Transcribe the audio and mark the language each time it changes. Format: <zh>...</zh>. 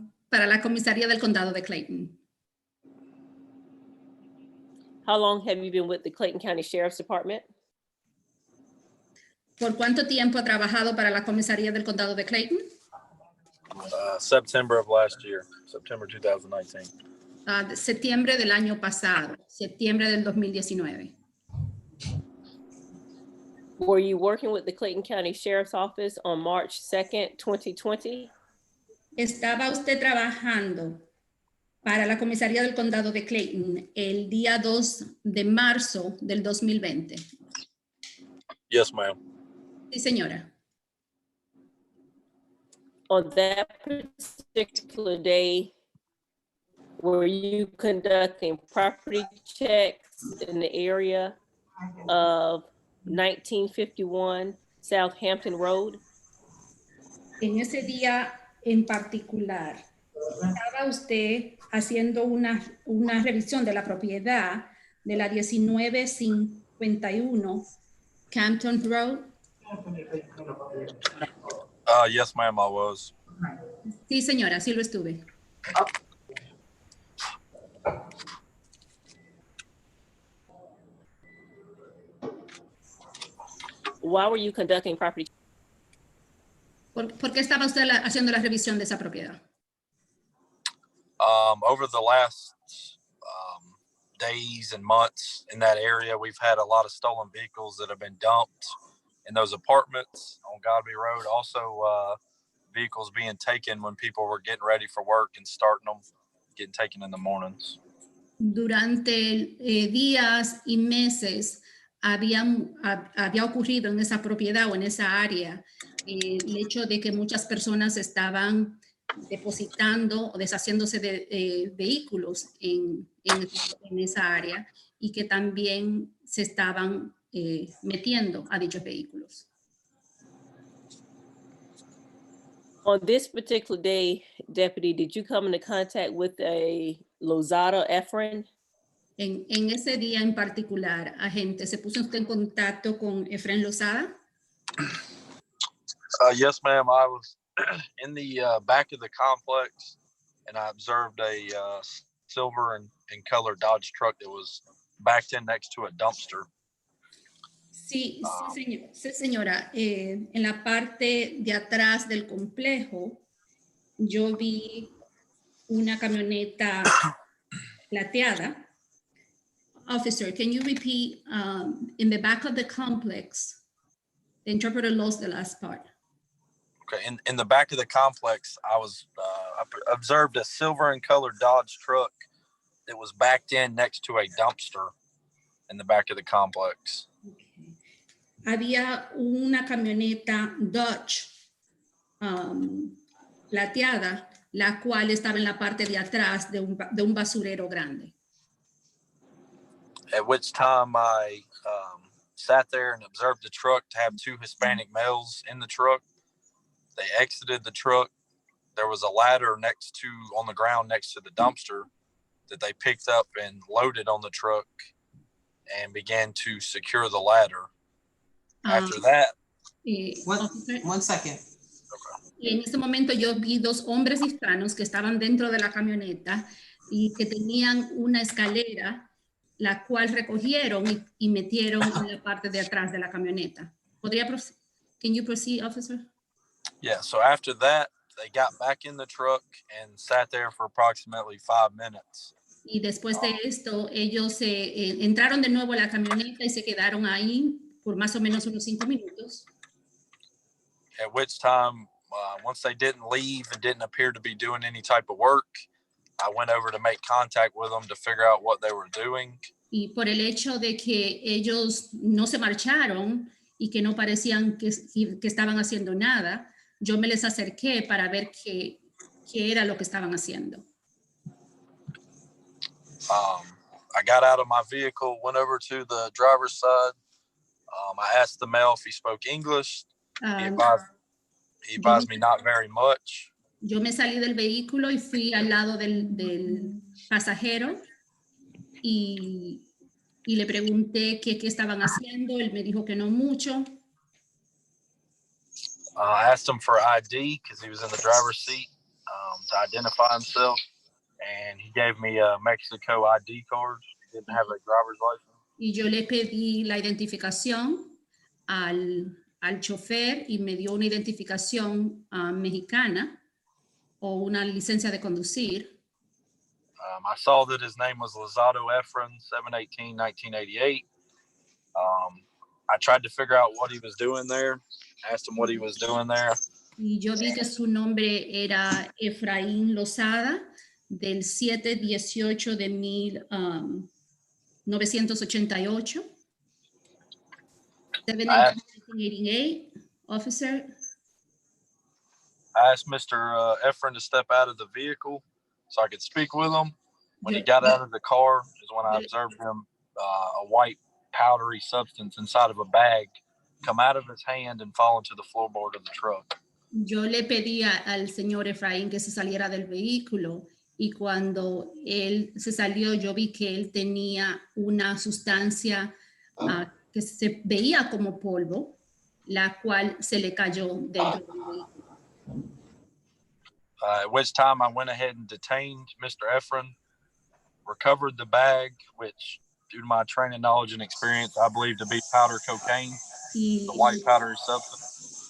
<es>Para la comisaría del condado de Clayton.</es> <en>How long have you been with the Clayton County Sheriff's Department?</en> <es>¿Por cuánto tiempo ha trabajado para la comisaría del condado de Clayton?</es> <en>September of last year, September 2019.</en> <es>Septiembre del año pasado, septiembre del 2019.</es> <en>Were you working with the Clayton County Sheriff's Office on March 2nd, 2020?</en> <es>¿Estaba usted trabajando para la comisaría del condado de Clayton el día 2 de marzo del 2020?</es> <en>Yes, ma'am.</en> <es>Sí, señora.</es> <en>On that particular day, were you conducting property checks in the area of 1951 Southampton Road?</en> <es>En ese día en particular, ¿estaba usted haciendo una revisión de la propiedad de la 1951 Campton Road?</es> <en>Yes, ma'am, I was.</en> <es>Sí, señora, sí lo estuve.</es> <en>Why were you conducting property?</en> <es>¿Por qué estaba usted haciendo la revisión de esa propiedad?</es> <en>Over the last days and months in that area, we've had a lot of stolen vehicles that have been dumped in those apartments on Godby Road. Also, vehicles being taken when people were getting ready for work and starting them, getting taken in the mornings.</en> <es>Durante días y meses había ocurrido en esa propiedad o en esa área el hecho de que muchas personas estaban depositando o deshaciéndose de vehículos en esa área y que también se estaban metiendo a dichos vehículos.</es> <en>On this particular day, Deputy, did you come into contact with a Lozada Efren?</en> <es>En ese día en particular, agente, ¿se puso usted en contacto con Efren Lozada?</es> <en>Yes, ma'am. I was in the back of the complex, and I observed a silver and color Dodge truck that was backed in next to a dumpster.</en> <es>Sí, señora. En la parte de atrás del complejo, yo vi una camioneta plateada.</es> <en>Officer, can you repeat, in the back of the complex, the interpreter lost the last part. Okay, in the back of the complex, I observed a silver and colored Dodge truck that was backed in next to a dumpster in the back of the complex. Okay.</en> <es>Había una camioneta Dodge plateada, la cual estaba en la parte de atrás de un basurero grande.</es> <en>At which time I sat there and observed the truck to have two Hispanic males in the truck. They exited the truck. There was a ladder on the ground next to the dumpster that they picked up and loaded on the truck and began to secure the ladder. After that, one second.</en> <es>Y en ese momento yo vi dos hombres hispanos que estaban dentro de la camioneta y que tenían una escalera, la cual recogieron y metieron en la parte de atrás de la camioneta.</es> <en>Can you proceed, officer? Yeah, so after that, they got back in the truck and sat there for approximately 5 minutes.</en> <es>Y después de esto, ellos entraron de nuevo a la camioneta y se quedaron ahí por más o menos unos 5 minutos.</es> <en>At which time, once they didn't leave and didn't appear to be doing any type of work, I went over to make contact with them to figure out what they were doing.</en> <es>Y por el hecho de que ellos no se marcharon y que no parecían que estaban haciendo nada, yo me les acerqué para ver qué era lo que estaban haciendo.</es> <en>I got out of my vehicle, went over to the driver's side. I asked the male if he spoke English. He advised me not very much.</en> <es>Yo me salí del vehículo y fui al lado del pasajero y le pregunté qué estaban haciendo. Él me dijo que no mucho.</es> <en>I asked him for ID because he was in the driver's seat to identify himself, and he gave me a Mexico ID card. He didn't have a driver's license.</en> <es>Y yo le pedí la identificación al chofer y me dio una identificación mexicana o una licencia de conducir.</es> <en>I saw that his name was Lozado Efren, 7/18/1988. I tried to figure out what he was doing there. Asked him what he was doing there.</en> <es>Y yo vi que su nombre era Efraín Lozada, del 7/18 de 1988.</es> <en>1988, officer. I asked Mr. Efren to step out of the vehicle so I could speak with him. When he got out of the car is when I observed him, a white powdery substance inside of a bag come out of his hand and fall into the floorboard of the truck.</en> <es>Yo le pedí al señor Efraín que se saliera del vehículo y cuando él se salió yo vi que él tenía una sustancia que se veía como polvo, la cual se le cayó dentro del vehículo.</es> <en>At which time I went ahead and detained Mr. Efren, recovered the bag, which due to my training, knowledge, and experience, I believe to be powder cocaine, the white powdery substance.</en>